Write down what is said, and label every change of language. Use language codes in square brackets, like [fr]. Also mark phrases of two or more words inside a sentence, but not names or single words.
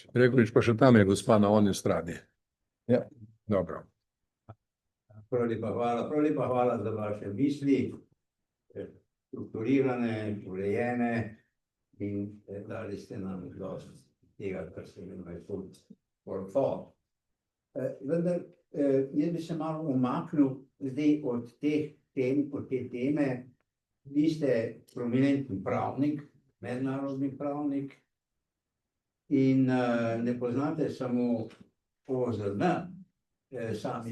[sl] Gregorič pa še tam je gospa na oni strani. Ja. Dobro. Prav lepa hvala za vaše misli, strukturirane, urejene in dali ste nam dosti tega, kar se imenuje [en] food for thought. [sl] Vendar jaz bi se malo umaknil zdaj od teh tem, od te teme. Vi ste prominentni pravnik, mednarodni pravnik in ne poznate samo OZN, sami